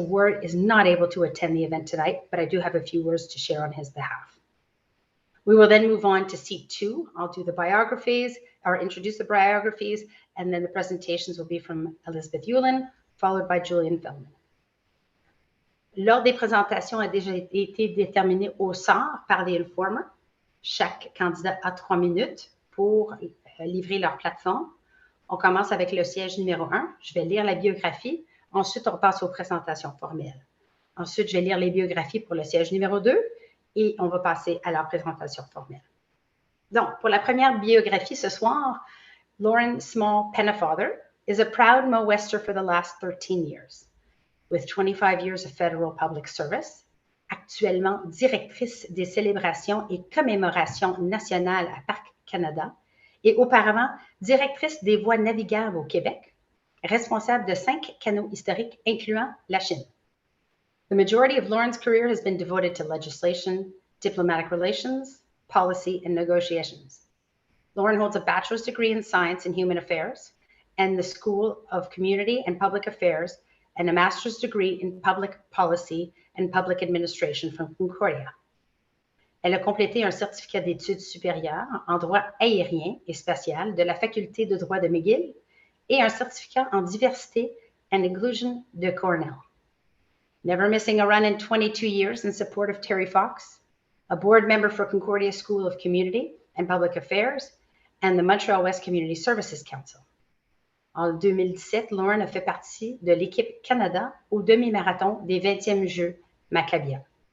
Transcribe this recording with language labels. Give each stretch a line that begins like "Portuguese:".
English: Ward is not able to attend the event tonight, but I do have a few words to share on his behalf. We will then move on to seat 2. I'll do the biographies, or introduce the biographies, and then the presentations will be from Elizabeth Yulin, followed by Julian Feldman.
French: L'ordre des présentations a déjà été déterminé au sort par les informers. Chaque candidat a 3 minutes pour livrer leur plateforme. On commence avec le siège numéro 1. Je vais lire la biographie. Ensuite, on passe aux présentations formelles. Ensuite, je vais lire les biographies pour le siège numéro 2 et on va passer à leur présentation formelle. Donc, pour la première biographie ce soir,
English: Lauren Small-Pennefather is a proud Mo-Wester for the last 13 years. With 25 years of federal public service,
French: actuellement directrice des célébrations et commémorations nationales à Parc Canada et auparavant directrice des voies navigables au Québec, responsable de 5 canaux historiques incluant la Chine.
English: The majority of Lauren's career has been devoted to legislation, diplomatic relations, policy, and negotiations. Lauren holds a bachelor's degree in science and human affairs and the School of Community and Public Affairs and a master's degree in public policy and public administration from Concordia.
French: Elle a complété un certificat d'études supérieures en droit aérien et spatial de la faculté de droit de McGill et un certificat en diversité and inclusion de Cornell.
English: Never missing a run in 22 years in support of Terry Fox, a board member for Concordia School of Community and Public Affairs and the Montréal-Ouest Community Services Council.
French: En 2017, Lauren a fait partie de l'équipe Canada au demi-marathon des 20e Jeux Maccabia.